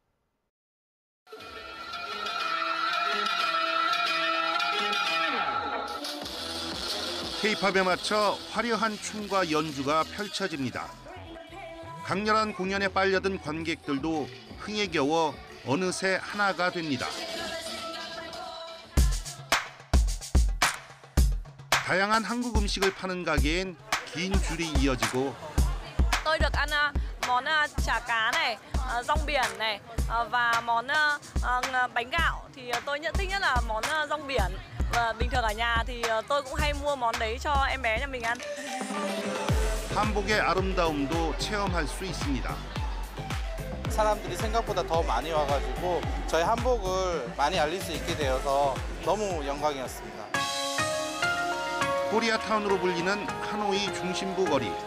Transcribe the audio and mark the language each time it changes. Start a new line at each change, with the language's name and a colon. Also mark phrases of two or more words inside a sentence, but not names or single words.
Korean: K-팝에 맞춰 화려한 춤과 연주가 펼쳐집니다. 강렬한 공연에 빨려든 관객들도 흥에 겨워 어느새 하나가 됩니다. 다양한 한국 음식을 파는 가게엔 긴 줄이 이어지고
Vietnamese: Tôi được ăn món chả cá này, rong biển này và món bánh gạo thì tôi thích nhất là món rong biển. Và bình thường ở nhà thì tôi cũng hay mua món đấy cho em bé nhà mình ăn.
Korean: 한복의 아름다움도 체험할 수 있습니다. 사람들이 생각보다 더 많이 와가지고 저희 한복을 많이 알릴 수 있게 되어서 너무 영광이었습니다. 코리아타운으로 불리는 하노이 중심부 거리.